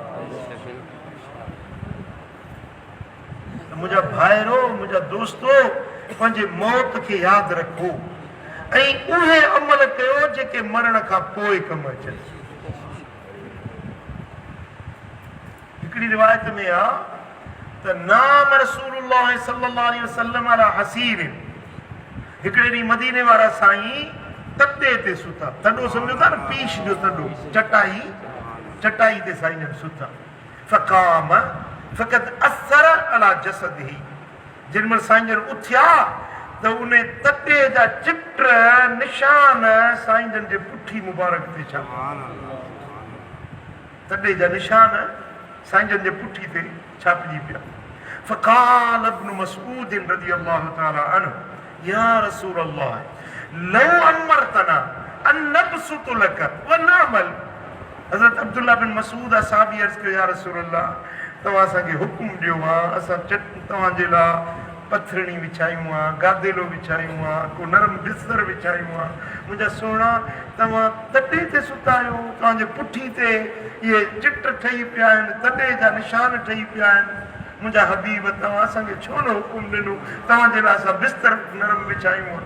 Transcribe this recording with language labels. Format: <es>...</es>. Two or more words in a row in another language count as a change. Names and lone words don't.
<sd>मुंहिंजा भाइरो, मुंहिंजा दोस्तो, पंहिंजे मौत खे यादि रखो ऐं उहे अमल कयो जेके मरण खां पोइ कमु अचनि। हिकिड़ी रिवायत में आहे त</sd> <ar>نام رسول الله صلى الله عليه وسلم على حصير,</ar> <sd>हिकिड़े ॾींहुं मदीने वारा साईं तॾे ते सुता, तॾो सम्झो था न, पीश जो तॾो, चटाई ते साईं जन सुता।</sd> <ar>فقام فقد أثر على جسده,</ar> <sd>जिन महिल साईं जन उथिया त उन तॾे जा चिट निशान साईं जन जे पुठी मुबारक ते छापा, तॾे जा निशान साईं जन जे पुठी ते छापजी पिया।</sd> <ar>فقال ابن مسعود رضي الله تعالى عنه يا رسول الله لو أمرتنا أن نبسط لك ونعمل.</ar> <sd>हज़रत अब्दुल्लाह बिन मसूद साहबी अर्ज़ कयो,</sd> <ar>يا رسول الله</ar> <sd>तव्हां असांखे हुकुम ॾियो आहे, असां तव्हांजे लाइ पथरणी विछायूं आहे, गादेलो विछायूं आहे, को नरम बिस्तर विछायूं आहे, मुंहिंजा सोना तव्हां तॾे ते सुता आहियो, तव्हांजे पुठी ते इहे चिट ठही पिया आहिनि, तॾे जा निशान ठही पिया आहिनि, मुंहिंजा हबीब तव्हां असांखे छो न हुकुम ॾिनो तव्हांजे लाइ असां बिस्तर नरम विछायूं आहे।</sd>